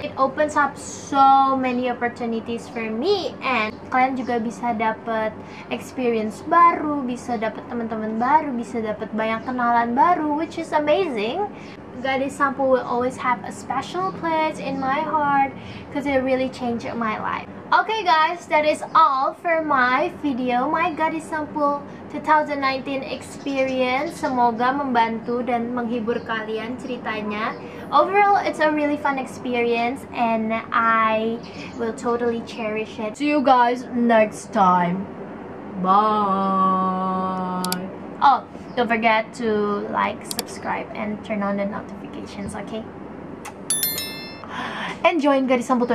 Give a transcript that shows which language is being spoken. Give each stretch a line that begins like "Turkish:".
English: It opens up so many opportunities for me, and
Indonesian: kalian juga bisa dapat experience baru, bisa dapat teman-teman baru, bisa dapat banyak kenalan baru,
English: which is amazing. Gadis Sampul will always have a special place in my heart because it really changed my life. Okay guys, that is all for my video, my Gadis Sampul 2019 experience.
Indonesian: Semoga membantu dan menghibur kalian ceritanya.
English: Overall, it's a really fun experience and I will totally cherish it. See you guys next time. Bye. Oh, don't forget to like, subscribe, and turn on the notifications, okay? And join Gadis Sampul 2020.